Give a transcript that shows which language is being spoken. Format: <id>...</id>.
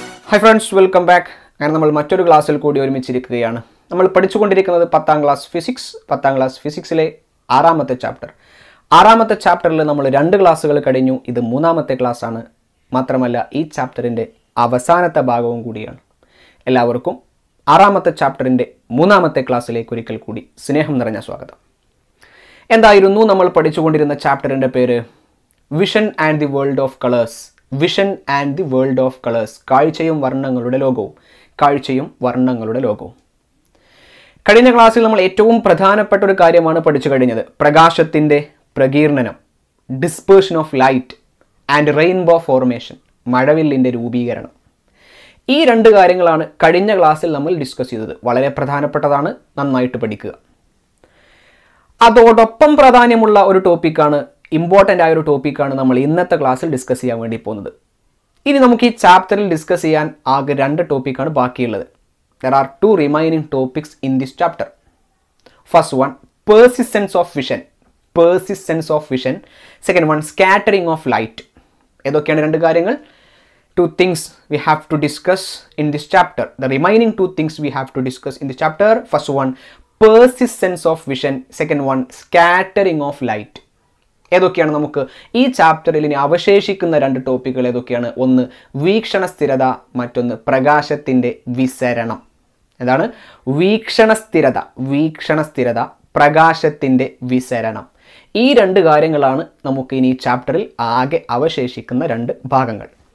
<en>Hi friends, welcome back. And we will class code we will</en> <ml>പഠിച്ചുകൊണ്ടിരിക്കുന്നത്</ml> <en>10th class physics. 10th class physics le 6th chapter.</en> <ml>6th chapter le നമ്മൾ രണ്ട് ക്ലാസ്സുകൾ കഴിഞ്ഞു. ഇത് മൂന്നാമത്തെ class ആണ്. മാത്രമല്ല ഈ ചാപ്റ്ററിന്റെ അവസാനത്തെ ഭാഗവും കൂടിയാണ്. എല്ലാവർക്കും 6th ചാപ്റ്ററിന്റെ മൂന്നാമത്തെ ക്ലാസ്സിലേക്ക് ഒരിക്കൽ കൂടി സ്നേഹം നിറഞ്ഞ സ്വാഗതം. എന്തായിരുന്നു നമ്മൾ പഠിച്ചുകൊണ്ടിരുന്ന ചാപ്റ്ററിന്റെ പേര്?</ml> <en>Vision and the World of Colors. Vision and the World of Colors.</en> <ml>കാഴ്ചയും വർണ്ണങ്ങളുടെ ലോകവും. കാഴ്ചയും വർണ്ണങ്ങളുടെ ലോകവും. കഴിഞ്ഞ ക്ലാസ്സിൽ നമ്മൾ ഏറ്റവും പ്രധാനപ്പെട്ട ഒരു കാര്യമാണ് പഠിച്ചു കഴിഞ്ഞത്. പ്രകാശത്തിന്റെ പ്രകീർണനം, dispersion of light and rainbow formation, മഴവില്ലിന്റെ രൂപീകരണം. ഈ രണ്ട് കാര്യങ്ങളാണ് കഴിഞ്ഞ ക്ലാസ്സിൽ നമ്മൾ ഡിസ്കസ് ചെയ്തത്. വളരെ പ്രധാനപ്പെട്ടതാണ്, നന്നായിട്ട് പഠിക്കുക. അതോടൊപ്പം പ്രാധാന്യമുള്ള ഒരു ടോപ്പിക്കാണ്, ഇമ്പോർട്ടൻ്റ് ആയ ഒരു ടോപ്പിക്കാണ് നമ്മൾ ഇന്നത്തെ ക്ലാസ്സിൽ ഡിസ്കസ് ചെയ്യാൻ വേണ്ടി പോകുന്നത്. ഇനി നമുക്ക് ഈ ചാപ്റ്ററിൽ ഡിസ്കസ് ചെയ്യാൻ ആകെ രണ്ട് ടോപ്പിക്കാണ് ബാക്കിയുള്ളത്.</ml> <en>There are two remaining topics in this chapter. First one, persistence of vision. Persistence of vision. Second one, scattering of light.</en> <ml>ഏതൊക്കെയാണ് രണ്ട് കാര്യങ്ങൾ?</ml> <en>Two things we have to discuss in this chapter. The remaining two things we have to discuss in this chapter. First one, persistence of vision. Second one, scattering of light.</en> <ml>ഏതൊക്കെയാണ് നമുക്ക് ഈ ചാപ്റ്ററിൽ ഇനി അവശേഷിക്കുന്ന രണ്ട് ടോപ്പിക്കുകൾ ഏതൊക്കെയാണ്? ഒന്ന് വീക്ഷണ സ്ഥിരത, മറ്റൊന്ന് പ്രകാശത്തിൻ്റെ വിസരണം. എന്താണ്? വീക്ഷണ സ്ഥിരത, പ്രകാശത്തിൻ്റെ വിസരണം. ഈ രണ്ട് കാര്യങ്ങളാണ് നമുക്ക് ഇനി ഈ ചാപ്റ്ററിൽ ആകെ അവശേഷിക്കുന്ന രണ്ട് ഭാഗങ്ങൾ.</ml>